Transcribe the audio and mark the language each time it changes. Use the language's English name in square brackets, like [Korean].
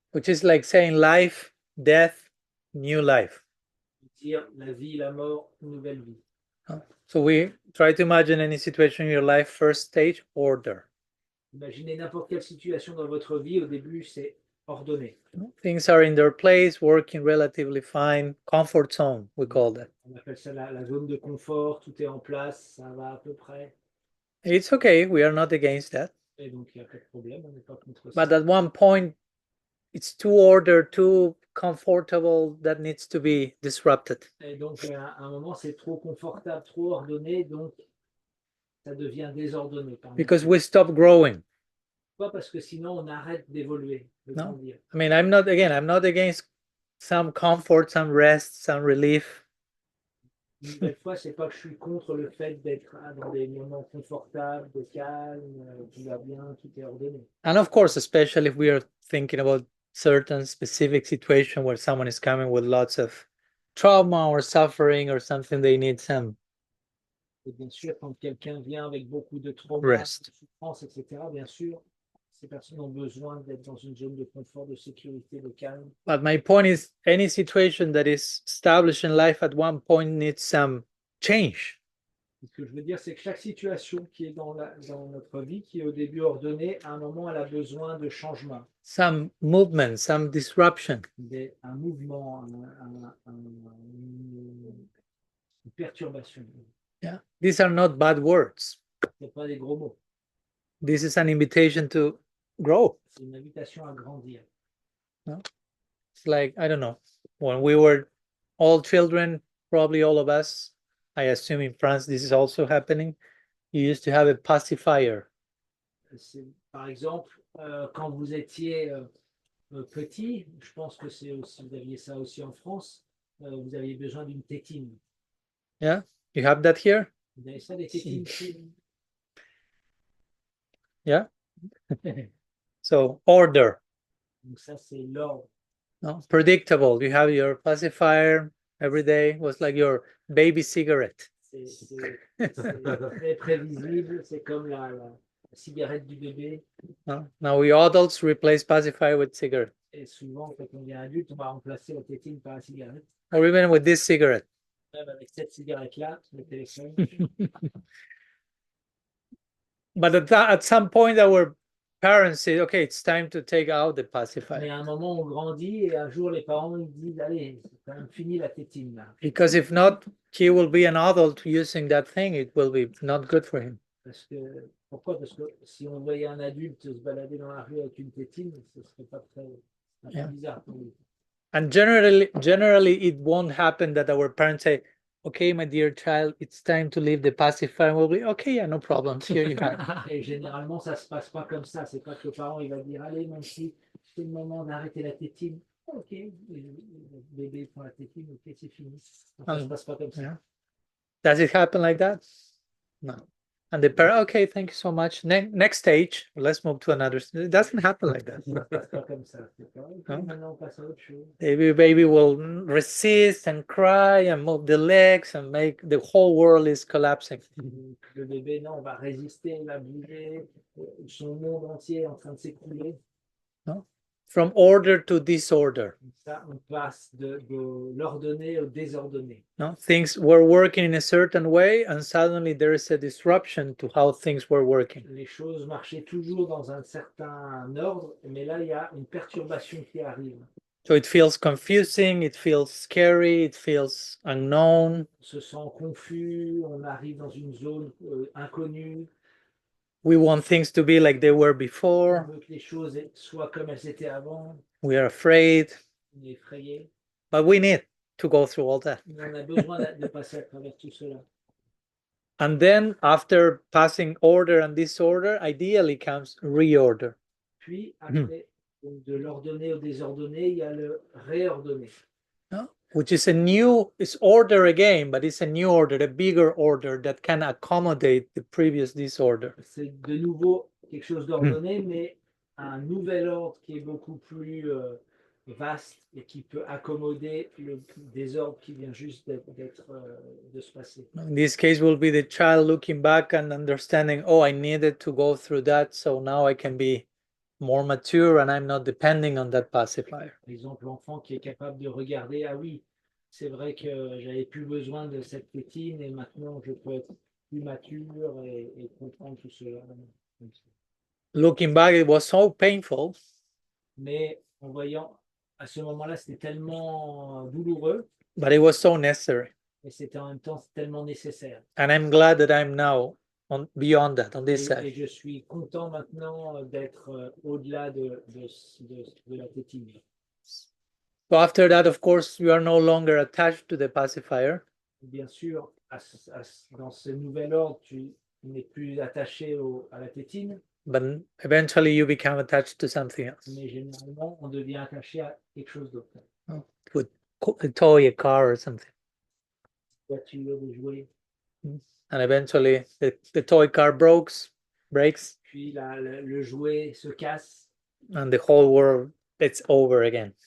[English] Which is like saying life, death, new life. [French] Dire la vie, la mort, nouvelle vie. [English] No? So we try to imagine any situation in your life, first stage, order. [French] Imaginez n'importe quelle situation dans votre vie, au début c'est ordonné. [English] Things are in their place, working relatively fine, comfort zone, we call that. [French] On appelle ça la zone de confort, tout est en place, ça va à peu près. [English] It's okay, we are not against that. [French] Et donc il n'y a pas de problème, on n'est pas contre ça. [English] But at one point, it's too ordered, too comfortable, that needs to be disrupted. [French] Et donc à un moment c'est trop confortable, trop ordonné, donc ça devient désordonné. [English] Because we stop growing. [French] Pas parce que sinon on arrête d'évoluer. [English] No, I mean, I'm not against some comfort, some rest, some relief. [French] Une nouvelle fois, c'est pas que je suis contre le fait d'être dans des moments confortables, de calme, tout va bien, tout est ordonné. [English] And of course, especially if we are thinking about certain specific situation where someone is coming with lots of trauma or suffering or something, they need some [French] Et bien sûr, quand quelqu'un vient avec beaucoup de trauma, [English] rest. [French] de souffrance, etc., bien sûr, ces personnes ont besoin d'être dans une zone de confort, de sécurité, de calme. [English] But my point is, any situation that is established in life at one point needs some change. [French] Ce que je veux dire, c'est que chaque situation qui est dans notre vie, qui est au début ordonnée, à un moment, elle a besoin de changement. [English] Some movement, some disruption. [French] Un mouvement, une perturbation. [English] Yeah, these are not bad words. [French] Ce n'est pas des gros mots. [English] This is an invitation to grow. [French] C'est une invitation à grandir. [English] No? It's like, I don't know, when we were all children, probably all of us, I assume in France this is also happening, you used to have a pacifier. [French] Par exemple, quand vous étiez petit, je pense que vous aviez ça aussi en France, vous aviez besoin d'une tétine. [English] Yeah, you have that here? [French] Vous avez ça, des tétines? [English] Yeah. So order. [French] Donc ça, c'est l'ordre. [English] No? Predictable. You have your pacifier every day. It was like your baby cigarette. [French] C'est très prévisible. C'est comme la cigarette du bébé. [English] No? Now we adults replace pacifier with cigarette. [French] Et souvent, quand on devient adulte, on va remplacer la tétine par la cigarette. [English] Or even with this cigarette. [French] Même avec cette cigarette-là, le téléphone. [English] But at some point, our parents say, okay, it's time to take out the [French] Mais [English] pacifier. [French] à un moment, on grandit et un jour, les parents ils disent, allez, c'est quand même fini la tétine là. [English] Because if not, he will be an adult using that thing. It will be not good for him. [French] Pourquoi? Parce que si on voyait un adulte se balader dans la rue avec une tétine, ce serait pas très bizarre pour lui. [English] And generally, it won't happen that our parents say, okay, my dear child, it's time to leave the pacifier. And we'll be, okay, yeah, no problem. Here you have it. [French] Et généralement, ça se passe pas comme ça. C'est pas que le parent il va dire, allez, mon petit, c'est le moment d'arrêter la tétine. Ok, et le bébé prend la tétine, ok, c'est fini. Ça se passe pas comme ça. [English] Yeah. Does it happen like that? No. And the parent, okay, thank you so much. Next stage, let's move to another. It doesn't happen like that. [French] Ça se passe pas comme ça. Okay, maintenant, on passe à autre chose. [English] The baby will resist and cry and move the legs and make the whole world is collapsing. [French] Le bébé, non, va résister, il va bouger, son monde entier est en train de s'écrouler. [English] No? From order to disorder. [French] Ça, on passe de l'ordonné au désordonné. [English] No? Things were working in a certain way and suddenly there is a disruption to how things were working. [French] Les choses marchaient toujours dans un certain ordre, mais là, il y a une perturbation qui arrive. [English] So it feels confusing, it feels scary, it feels unknown. [French] On se sent confus, on arrive dans une zone inconnue. [English] We want things to be like they were [French] On [English] before. [French] veut que les choses soient comme elles étaient avant. [English] We are afraid, [French] On est effrayé. [English] but we need to go through all that. [French] Mais on a besoin de passer à travers tout cela. [English] And then after passing order and disorder, ideally comes reorder. [French] Puis, après, donc de l'ordonné au désordonné, il y a le réordonné. [English] No? Which is it's order again, but it's a new order, a bigger order that can accommodate the previous disorder. [French] C'est de nouveau quelque chose d'ordonné, mais un nouvel ordre qui est beaucoup plus vaste et qui peut accommoder le désordre qui vient juste de se passer. [English] In this case will be the child looking back and understanding, oh, I needed to go through that, so now I can be more mature and I'm not depending on that pacifier. [French] Par exemple, l'enfant qui est capable de regarder, ah oui, c'est vrai que j'avais plus besoin de cette tétine et maintenant je peux être plus mature et comprendre tout cela. [English] Looking back, it was so painful. [French] Mais en voyant, à ce moment-là, c'était tellement douloureux. [English] But it was so necessary. [French] Et c'était en même temps tellement nécessaire. [English] And I'm glad that I'm now beyond that, on this [French] Et [English] side. [French] je suis content maintenant d'être au-delà de la tétine. [English] So after that, of course, you are no longer attached to the pacifier. [French] Bien sûr, dans ce nouvel ordre, tu n'es plus attaché à la tétine. [English] But eventually you become attached to something else. [French] Mais généralement, on devient attaché à quelque chose d'autre. [English] With a toy, a car, or something. [French] Voiture, des jouets. [English] And eventually the toy car breaks, [French] Puis le jouet se casse. [English] and the whole world, it's over again.